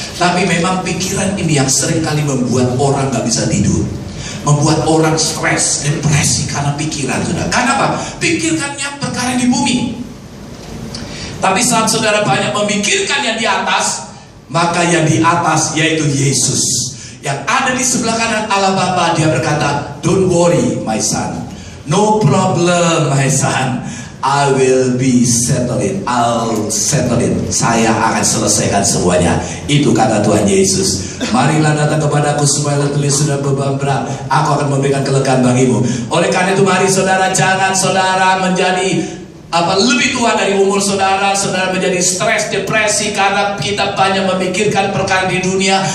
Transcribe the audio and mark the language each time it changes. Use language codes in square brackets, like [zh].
[id] Tapi memang pikiran ini yang seringkali membuat orang gak bisa tidur, membuat orang stres, depresi karena pikiran saudara. Karena apa? Pikirkannya perkara di bumi. Tapi saat saudara banyak memikirkan yang di atas, maka yang di atas yaitu Yesus yang ada di sebelah kanan Allah Bapa. Dia berkata, [en] don't worry my son, no problem my son, I will be settle it. I'll settle it. [id] Saya akan selesaikan semuanya. Itu kata Tuhan Yesus. Marilah datang kepadaku supaya tulis sudah beban berat, aku akan memberikan kelegaan bagimu. Oleh karena itu mari saudara, jangan saudara menjadi lebih tua dari umur saudara. Saudara menjadi stres, depresi karena kita banyak memikirkan perkara di dunia.